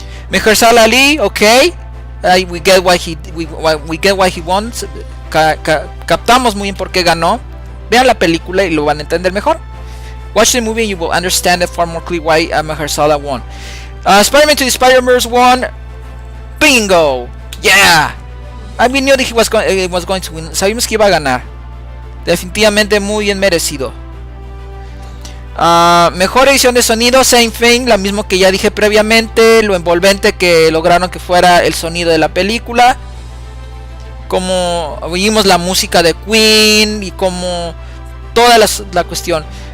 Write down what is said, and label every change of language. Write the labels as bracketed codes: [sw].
[en] Mahershala Ali, okay, we get why he won. [es] Captamos muy bien por qué ganó. Vean la película y lo van a entender mejor. [en] Watch the movie and you will understand it far more clearly why Mahershala won. Spider-Man to the Spider-Verse won. Bingo! Yeah! We knew that he was going to win. [es] Sabíamos que iba a ganar. Definitivamente muy bien merecido. Mejor edición de sonido, [en] same thing, [es] la mismo que ya dije previamente, lo envolvente que lograron que fuera el sonido de la película, como oímos la música de Queen y como toda la cuestión.